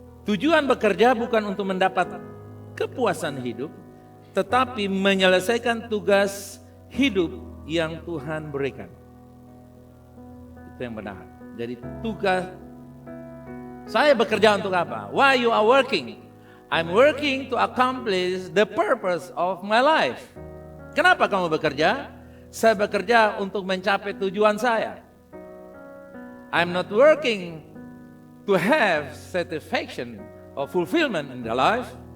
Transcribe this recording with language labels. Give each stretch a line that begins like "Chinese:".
Indonesian: Tujuan bekerja bukan untuk mendapat kepuasan hidup, tetapi menyelesaikan tugas hidup yang Tuhan berikan. Itu yang benar. Jadi tugas, saya bekerja untuk apa?
English: Why you are working? I'm working to accomplish the purpose of my life.
Indonesian: Kenapa kamu bekerja? Saya bekerja untuk mencapai tujuan saya.
English: I'm not working to have satisfaction or fulfillment in the life.